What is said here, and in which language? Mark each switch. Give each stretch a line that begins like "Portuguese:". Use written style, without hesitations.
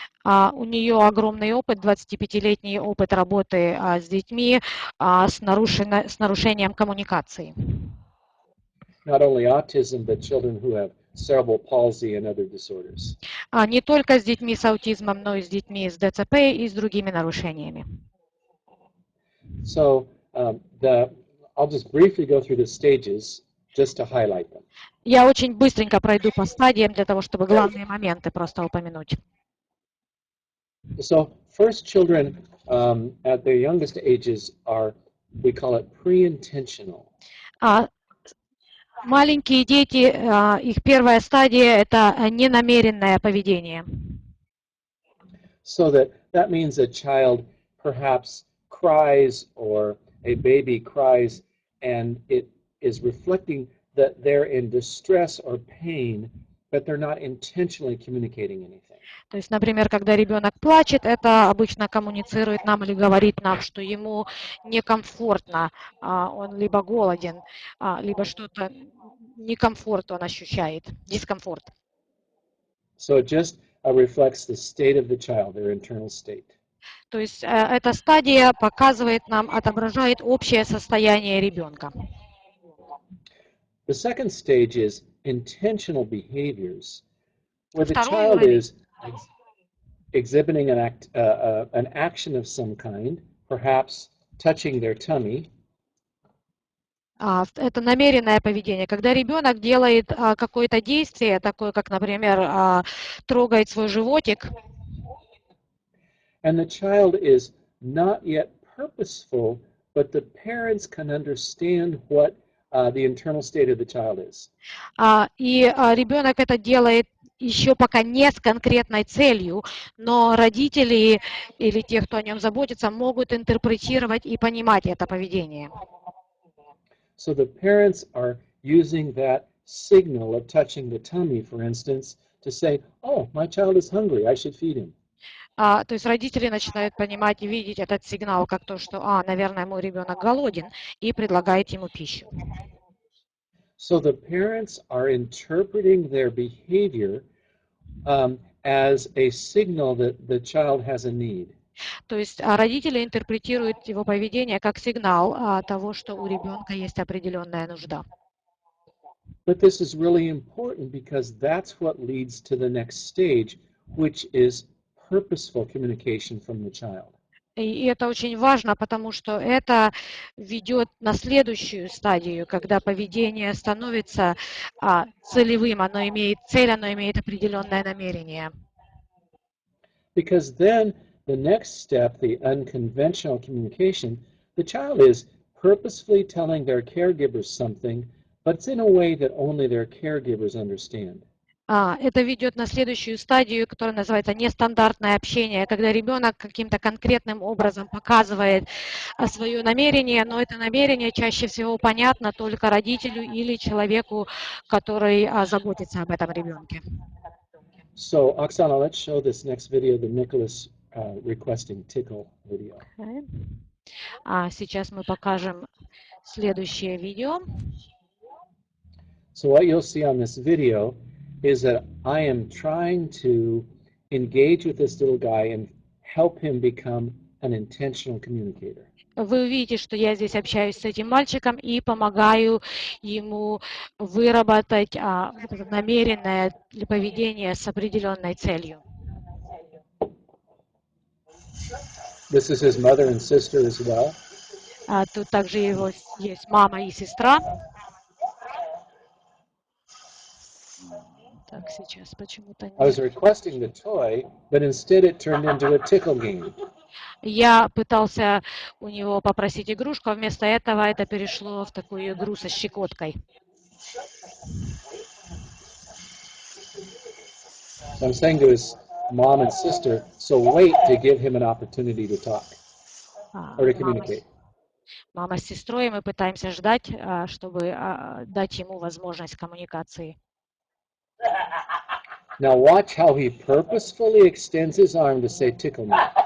Russian: У нее огромный опыт, 25-летний опыт работы с детьми с нарушением коммуникации.
English: Not only autism, but children who have cerebral palsy and other disorders.
Russian: Не только с детьми с аутизмом, но и с детьми с ДЦП и с другими нарушениями.
English: So I'll just briefly go through the stages just to highlight them.
Russian: Я очень быстренько пройду по стадиям для того, чтобы главные моменты просто упомянуть.
English: So first, children at their youngest ages are, we call it pre-intentional.
Russian: Маленькие дети, их первая стадия – это ненамеренное поведение.
English: So that means a child perhaps cries or a baby cries, and it is reflecting that they're in distress or pain, but they're not intentionally communicating anything.
Russian: То есть, например, когда ребенок плачет, это обычно коммуницирует нам или говорит нам, что ему некомфортно, он либо голоден, либо что-то некомфорт он ощущает, дискомфорт.
English: So it just reflects the state of the child, their internal state.
Russian: То есть эта стадия показывает нам, отображает общее состояние ребенка.
English: The second stage is intentional behaviors, where the child is exhibiting an action of some kind, perhaps touching their tummy.
Russian: Это намеренное поведение, когда ребенок делает какое-то действие, такое как, например, трогает свой животик.
English: And the child is not yet purposeful, but the parents can understand what the internal state of the child is.
Russian: И ребенок это делает еще пока не с конкретной целью, но родители или те, кто о нем заботится, могут интерпретировать и понимать это поведение.
English: So the parents are using that signal of touching the tummy, for instance, to say, oh, my child is hungry, I should feed him.
Russian: То есть родители начинают понимать и видеть этот сигнал как то, что, наверное, мой ребенок голоден, и предлагает ему пищу.
English: So the parents are interpreting their behavior as a signal that the child has a need.
Russian: То есть родители интерпретируют его поведение как сигнал того, что у ребенка есть определенная нужда.
English: But this is really important because that's what leads to the next stage, which is purposeful communication from the child.
Russian: И это очень важно, потому что это ведет на следующую стадию, когда поведение становится целевым, оно имеет цель, оно имеет определенное намерение.
English: Because then the next step, the unconventional communication, the child is purposefully telling their caregivers something, but it's in a way that only their caregivers understand.
Russian: Это ведет на следующую стадию, которая называется нестандартное общение, когда ребенок каким-то конкретным образом показывает свое намерение, но это намерение чаще всего понятно только родителю или человеку, который заботится об этом ребенке.
English: So, Oksana, let's show this next video, the Nicholas requesting tickle video.
Russian: Сейчас мы покажем следующее видео.
English: So what you'll see on this video is that I am trying to engage with this little guy and help him become an intentional communicator.
Russian: Вы увидите, что я здесь общаюсь с этим мальчиком и помогаю ему выработать намеренное поведение с определенной целью.
English: This is his mother and sister as well.
Russian: Тут также его есть мама и сестра. Так, сейчас почему-то
English: I was requesting the toy, but instead it turned into a tickle game.
Russian: Я пытался у него попросить игрушку, а вместо этого это перешло в такую игру со щекоткой.
English: So I'm saying to his mom and sister, so wait to give him an opportunity to talk or to communicate.
Russian: Мама с сестрой, и мы пытаемся ждать, чтобы дать ему возможность коммуникации.
English: Now watch how he purposefully extends his arm to say tickle me.